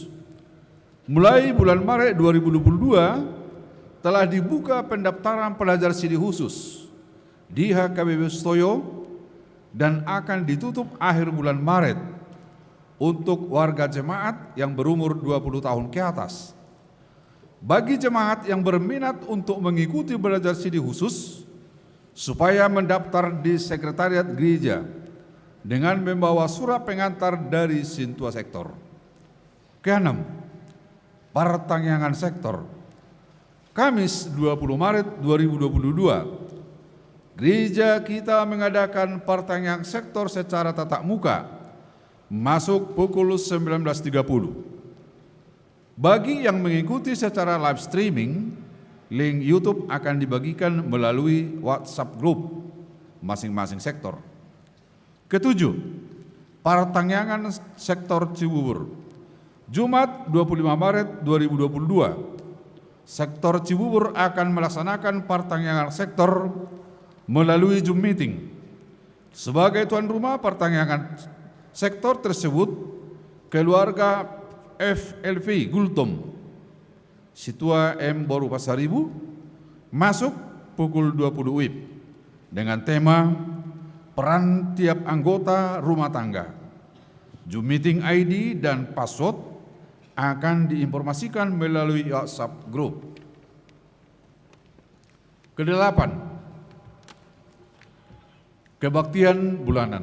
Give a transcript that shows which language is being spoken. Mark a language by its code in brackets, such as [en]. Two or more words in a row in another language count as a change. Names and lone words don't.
[id] Mulai bulan Maret 2022 telah dibuka pendaftaran pelajar sidi khusus di HKBP Sutoyo dan akan ditutup akhir bulan Maret untuk warga jemaat yang berumur 20 tahun ke atas. Bagi jemaat yang berminat untuk mengikuti belajar sidi khusus, supaya mendaftar di sekretariat gereja dengan membawa surat pengantar dari Sintua Sektor. Keenam, pertangyangan sektor. Kamis 20 Maret 2022, gereja kita mengadakan pertangyangan sektor secara tatap muka, masuk pukul 19.30. Bagi yang mengikuti secara [en] live streaming, [id] link YouTube akan dibagikan melalui WhatsApp group masing-masing sektor. Ketujuh, pertangyangan sektor Cibubur. Jumat 25 Maret 2022, sektor Cibubur akan melaksanakan pertangyangan sektor melalui Zoom meeting. Sebagai tuan rumah pertangyangan sektor tersebut, keluarga FLV Gultom Situa M Boru Pasaribu masuk pukul 20 WIB dengan tema peran tiap anggota rumah tangga. Zoom meeting ID dan password akan diinformasikan melalui WhatsApp group. Kedelapan, kebaktian bulanan.